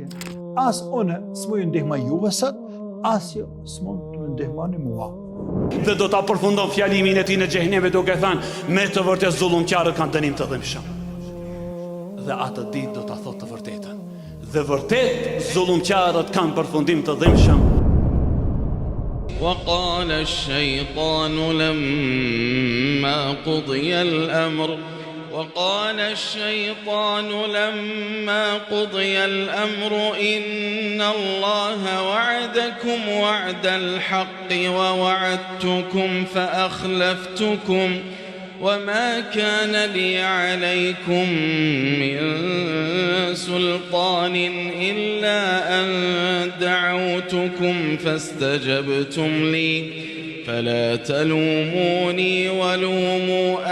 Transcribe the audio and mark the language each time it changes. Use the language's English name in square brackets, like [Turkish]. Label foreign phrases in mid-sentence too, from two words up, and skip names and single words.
[Albanian] As unë s'mu ju ndihma juve sot, as ju s'mu të ndihmani mua. Dhe do ta përfundon fjalimin e tij në xhehenem duke thënë, me të vërtet zullumqtarët kanë dënim të dhimbshëm. Dhe atë ditë do ta thotë të vërtetën. Dhe vërtet zullumqtarët kanë përfundim të dhimbshëm. [Arabic] وقال الشيطان لما قضي الأمر إن الله وعدكم وعد الحق ووعدتكم فأخلفتكم وما كان لي عليكم من سلطان إلا أن دعوتكم فاستجبتم لي فلا تلوموني ولوموا